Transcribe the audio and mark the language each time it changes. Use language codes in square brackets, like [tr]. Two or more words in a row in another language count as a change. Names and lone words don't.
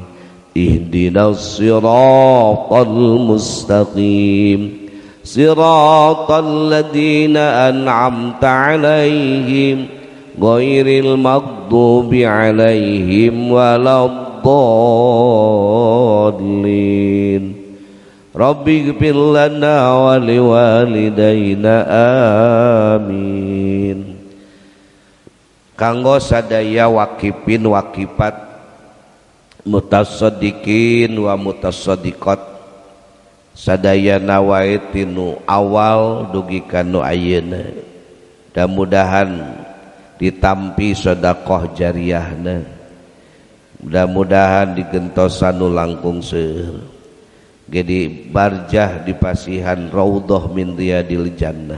[ar] اهدنا الصراط المستقيم. صراط الذين أنعمت عليهم غير المغضوب عليهم ولا الضالين. رب اغفر لنا ولوالدينا آمين. [su] Kanggo sadaya [ar] واقفين واقفات متصدقين ومتصدقات [su] sadayana wae tinu awal dugi ka nu ayeuna mudah-mudahan ditampi sedekah jariyahna, mudah-mudahan digentosan nu langkung seueur, Jadi barjah di pasihan [ar] روضة من رياض الجنة.